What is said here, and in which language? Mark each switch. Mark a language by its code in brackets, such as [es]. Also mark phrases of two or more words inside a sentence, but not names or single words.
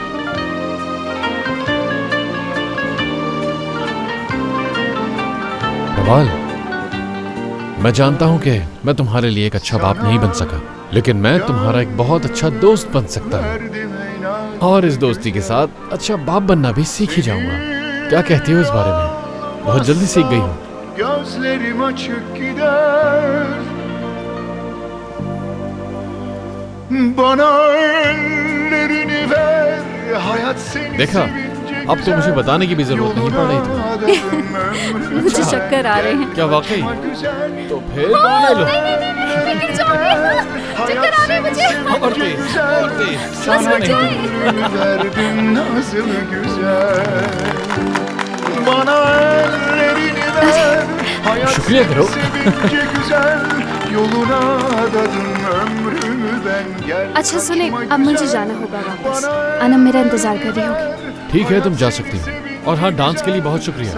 [hi] नवाल, मैं जानता हूं कि मैं तुम्हारे लिए एक अच्छा बाप नहीं बन सका, लेकिन मैं तुम्हारा एक बहुत अच्छा दोस्त बन सकता हूं। और इस दोस्ती के साथ अच्छा बाप बनना भी सीख ही जाऊंगा। क्या कहती हो इस बारे में? बहुत जल्दी सीख गई हूं। [tr] Gözlerim açık gider. Bana ellerini ver. Hayat seni [hi] देखा, अब तो मुझे बताने की भी जरूरत नहीं पड़ रही थी। मुझे चक्कर आ रहे हैं। क्या वाकई? तो फिर ले लो। चक्कर आ रहे हैं मुझे। और तेज, और तेज। शांत नहीं। [tr] verdin nasıl güzel. Bana ellerini ver. Hayat [hi] शुक्रिया करो। [tr] sevince güzel. Yoluna adadım ömrümü ben gel. [hi] अच्छा सुने, अब मुझे जाना होगा वापस। अनम मेरा इंतजार कर रही होगी। ठीक है, तुम जा सकती हो। और हाँ, डांस के लिए बहुत शुक्रिया।